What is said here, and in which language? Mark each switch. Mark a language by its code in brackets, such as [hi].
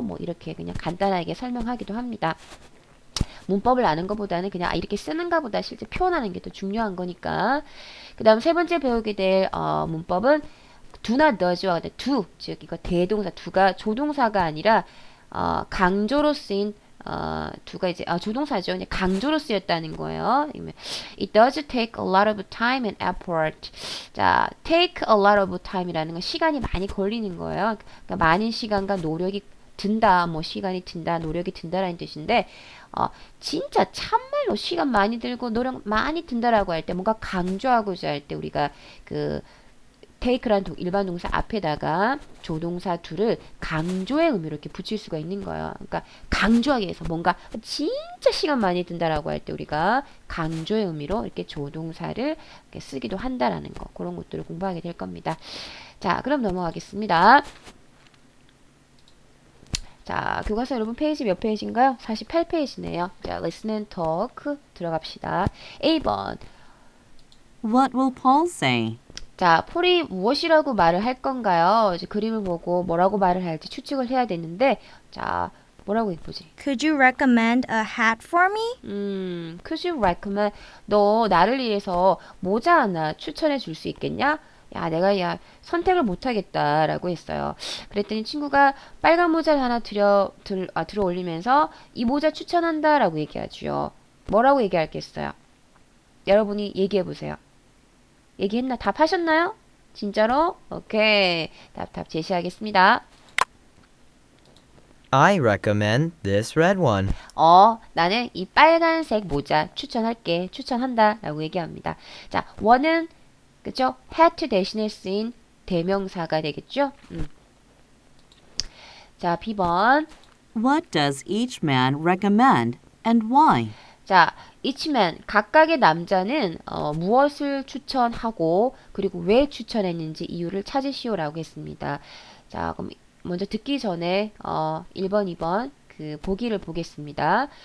[ko] 뭐 이렇게 그냥 간단하게 설명하기도 합니다. 문법을 아는 것보다는 그냥 이렇게 쓰는가 보다 실제 표현하는 게 더 중요한 거니까. 그 다음 세 번째 배우게 될 문법은 do나 does와 같은 do, 즉 이거 대동사 do가 조동사가 아니라 강조로 쓰인 do가 이제 조동사죠. 그냥 강조로 쓰였다는 거예요. [en] It does take a lot of time and effort. [ko] 자, [en] take a lot of time [ko] 이라는 건 시간이 많이 걸리는 거예요. 그러니까 많은 시간과 노력이 든다, 뭐 시간이 든다, 노력이 든다라는 뜻인데 어, 진짜 참말로 시간 많이 들고 노력 많이 든다라고 할 때 뭔가 강조하고자 할 때 우리가 그 take란 일반 동사 앞에다가 조동사 to를 강조의 의미로 이렇게 붙일 수가 있는 거예요. 그러니까 강조하기 위해서 뭔가 진짜 시간 많이 든다라고 할 때 우리가 강조의 의미로 이렇게 조동사를 이렇게 쓰기도 한다라는 거. 그런 것들을 공부하게 될 겁니다. 자, 그럼 넘어가겠습니다. 자, 교과서 여러분 페이지 몇 페이지인가요? 48페이지네요. 자, listen and talk 들어갑시다. A번. [en] What will Paul say? [ko] 자, 폴이 무엇이라고 말을 할 건가요? 이제 그림을 보고 뭐라고 말을 할지 추측을 해야 되는데, 자, 뭐라고 해보지? [en] Could you recommend a hat for me? could you recommend, [ko] 너 나를 위해서 모자 하나 추천해 줄 수 있겠냐? 내가 선택을 못 하겠다라고 했어요. 그랬더니 친구가 빨간 모자를 하나 들어 올리면서 이 모자 추천한다라고 얘기하죠. 뭐라고 얘기할겠어요? 여러분이 얘기해 보세요. 얘기했나? 답하셨나요? 진짜로? 오케이. 답 제시하겠습니다. [en] I recommend this red one. [ko] 나는 이 빨간색 모자 추천할게. 추천한다. 라고 얘기합니다. 자, one은, 그쵸? had 대신에 쓰인 대명사가 되겠죠? 자, B번. [en] What does each man recommend and why? [ko] 자, each man, 각각의 남자는 무엇을 추천하고 그리고 왜 추천했는지 이유를 찾으시오라고 했습니다. 자, 그럼 먼저 듣기 전에 1번, 2번 그 보기를 보겠습니다.